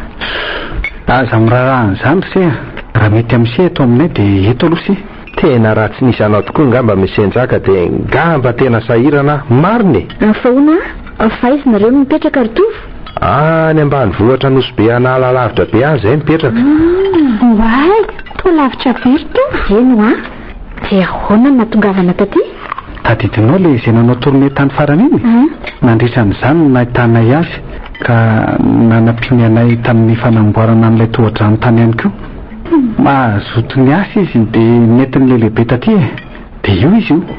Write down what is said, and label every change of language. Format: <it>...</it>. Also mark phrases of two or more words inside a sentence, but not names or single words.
<mg>aza mirarahan'izany se raha mety amin'se eto aminay de eto aloha si tena raha tsy nisy anao tokoa ngamba misenjaka de ngamba tena sahirana mariny faona faizina reo mipetraka ary tovo any ambany vohatra nosy be anala lavitra be any zay mipetraka way to lavitra very to eno de ahoana ny natongavana taty tadidinao le izay nanao tourné tany farany iny nandritran'izany nahitanay azy ka nanampiany anay tamin'ny fanamboarana an'ilay tohadrano tany ihany koa mahazotony asy izy de netiny lelehibe taty de io izy io</mg>